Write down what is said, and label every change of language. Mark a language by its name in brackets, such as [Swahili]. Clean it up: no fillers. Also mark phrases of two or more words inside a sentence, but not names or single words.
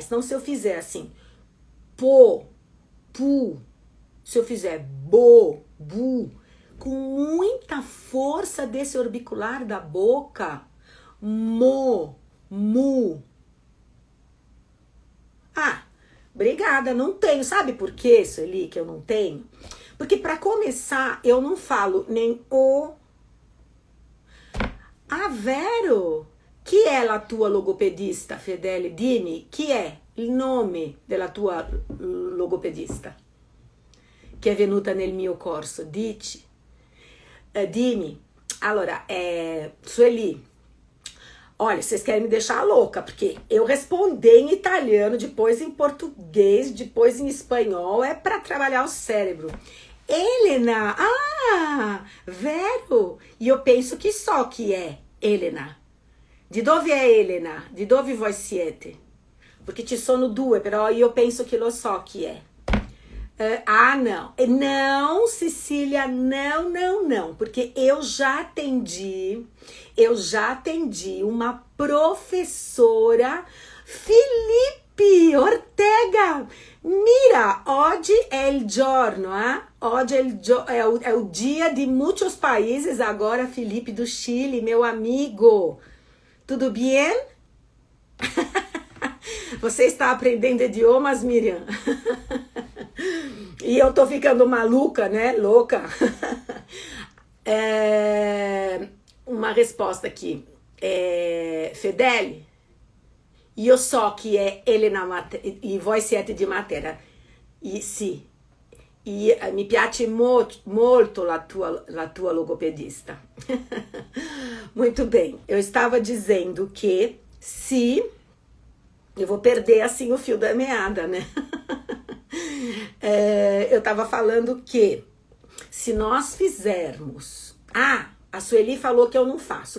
[Portuguese] Então, se eu fizer assim, po, pu, se eu fizer bo, bu, com muita força desse orbicular da boca, mo, mu. Ah, obrigada, não tenho. Sabe por quê, Sueli, que eu não tenho? Porque para começar, eu não falo nem o. [Italian] Ah, Vero, chi è la tua logopedista, Fedele? Dimmi, chi è il nome della tua logopedista che è venuta nel mio corso? Dici, dimmi. Allora, [Portuguese] Sueli, olha, vocês querem me deixar louca, porque eu respondi em italiano, depois em português, depois em espanhol, é para trabalhar o cérebro. [Italian] Helena, vero? [Portuguese] E eu penso que só que é Helena. [Italian] Di dove è Helena? Di dove voi siete? Porque ci sono due, però io penso che lo so chi è. [Portuguese] Não. Não, Cecília, não. Porque eu já atendi uma professora, Felipe Ortega. [Italian] Mira, oggi è il giorno, Oggi è [Portuguese] o dia de muitos países. Agora, Felipe do Chile, meu amigo. Tudo bem? Você está aprendendo idiomas, Miriam? E eu tô ficando maluca, né? Louca. Uma resposta aqui. [Italian] Fedele, io so che è Elena e voi siete di Matera. E sì. E mi piace molto la tua logopedista. [Portuguese] Muito bem. Eu estava dizendo que se... Eu vou perder assim o fio da meada, né? Eu estava falando que se nós fizermos... A Sueli falou que eu não faço.